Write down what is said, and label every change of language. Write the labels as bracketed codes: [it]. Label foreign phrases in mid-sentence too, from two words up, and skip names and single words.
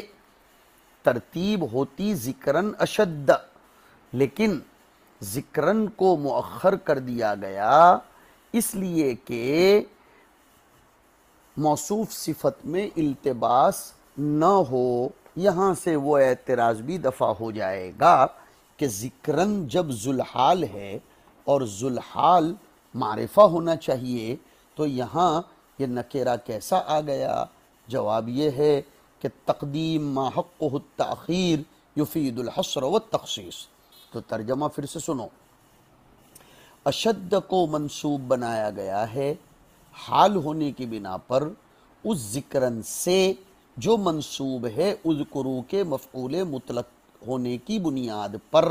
[ur] ترتیب ہوتی ذکرن اشد، لیکن ذکرن کو مؤخر کر دیا گیا اس لیے کہ موصوف صفت میں التباس نہ ہو۔ یہاں سے وہ اعتراض بھی دفع ہو جائے گا کہ ذکرن جب ذوالحال ہے اور ذوالحال معرفہ ہونا چاہیے تو یہاں یہ نکرہ کیسا آ گیا؟ جواب یہ ہے کہ [ar] تقدیم ما حقہ التأخیر یفید الحصر والتخصیص۔ [ur] تو ترجمہ پھر سے سنو، اشد کو منصوب بنایا گیا ہے حال ہونے کی بنا پر اس ذکرن سے جو منصوب ہے اذکرو کے مفعول مطلق ہونے کی بنیاد پر۔